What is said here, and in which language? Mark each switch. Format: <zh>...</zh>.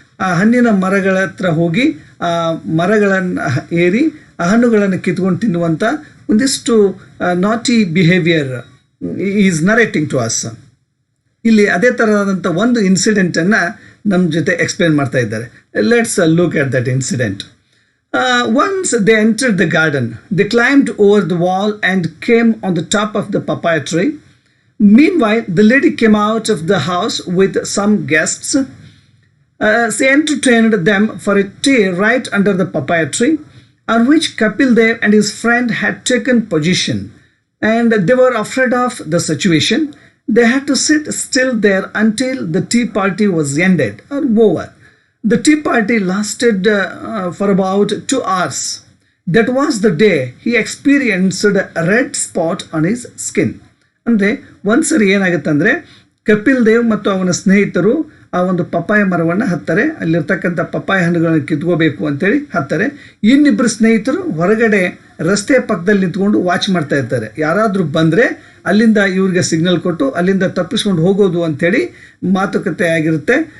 <kn>ಆ ಹಣ್ಣಿನ ಮರಗಳ ಹತ್ರ ಹೋಗಿ ಆ ಮರಗಳನ್ನು ಏರಿ ಆ ಹಣ್ಣುಗಳನ್ನು ಕಿತ್ಕೊಂಡು ತಿನ್ನುವಂಥ ಒಂದಿಷ್ಟು</kn> <en>Naughty behaviour is narrating to us.</en> <kn>ಇಲ್ಲಿ ಅದೇ ಥರವಾದಂಥ ಒಂದು ಇನ್ಸಿಡೆಂಟನ್ನು ನಮ್ಮ ಜೊತೆ ಎಕ್ಸ್ಪ್ಲೇನ್ ಮಾಡ್ತಾ ಇದ್ದಾರೆ.</kn> <en>Let's look at that incident. Once they entered the garden, they climbed over the wall and came on the top of the papaya tree. Meanwhile, the lady came out of the house with some guests. She entertained them for a tea right under the papaya tree, on which Kapil Dev and his friend had taken position, and they were afraid of the situation. They had to sit still there until the tea party was ended or over. The tea party lasted for about 2 hours. That was the day he experienced a red spot on his skin.</en> <kn>ಅಂದರೆ ಒಂದು ಸರಿ ಏನಾಗುತ್ತಂದರೆ, ಕಪಿಲ್ ದೇವ್ ಮತ್ತು ಅವನ ಸ್ನೇಹಿತರು ಆ ಒಂದು papaya ಮರವನ್ನು ಹತ್ತಾರೆ. ಅಲ್ಲಿರ್ತಕ್ಕಂಥ ಪಪ್ಪಾಯ ಹಣ್ಣುಗಳನ್ನು ಕಿತ್ಕೋಬೇಕು ಅಂತೇಳಿ ಹತ್ತಾರೆ. ಇನ್ನಿಬ್ಬರು ಸ್ನೇಹಿತರು ಹೊರಗಡೆ ರಸ್ತೆ ಪಕ್ಕದಲ್ಲಿ ನಿಂತ್ಕೊಂಡು ವಾಚ್ ಮಾಡ್ತಾ ಇರ್ತಾರೆ. ಯಾರಾದರೂ ಬಂದರೆ ಅಲ್ಲಿಂದ ಇವ್ರಿಗೆ ಸಿಗ್ನಲ್ ಕೊಟ್ಟು ಅಲ್ಲಿಂದ ತಪ್ಪಿಸ್ಕೊಂಡು ಹೋಗೋದು ಅಂಥೇಳಿ ಮಾತುಕತೆ ಆಗಿರುತ್ತೆ.</kn>